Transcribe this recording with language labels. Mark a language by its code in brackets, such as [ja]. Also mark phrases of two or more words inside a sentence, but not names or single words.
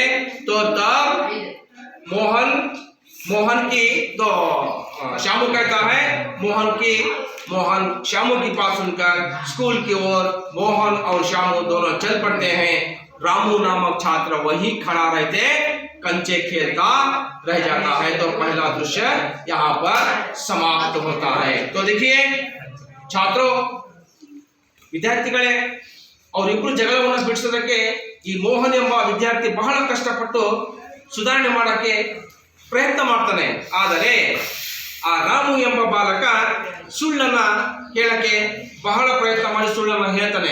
[hi] तो तब मोहन की तो शामू कहता है, मोहन शामू की बात सुनकर स्कूल की ओर मोहन और शामू दोनों चल पड़ते हैं। रामू नामक छात्र वही खड़ा रहते कंचे खेलता रह जाता है। तो पहला दृश्य यहाँ पर समाप्त होता है। तो देखिए छात्रों, [kn] ವಿದ್ಯಾರ್ಥಿಗಳೇ, ಅವರಿಬ್ಬರು ಜಗಳವನ್ನು ಬಿಡಿಸೋದಕ್ಕೆ ಈ ಮೋಹನ್ ಎಂಬ ವಿದ್ಯಾರ್ಥಿ ಬಹಳ ಕಷ್ಟಪಟ್ಟು ಸುಧಾರಣೆ ಮಾಡಕ್ಕೆ ಪ್ರಯತ್ನ ಮಾಡ್ತಾನೆ. ಆದರೆ ಆ ರಾಮು ಎಂಬ ಬಾಲಕ ಸುಳ್ಳನ್ನ ಹೇಳಕ್ಕೆ ಬಹಳ ಪ್ರಯತ್ನ ಮಾಡಿ ಸುಳ್ಳನ್ನ ಹೇಳ್ತಾನೆ.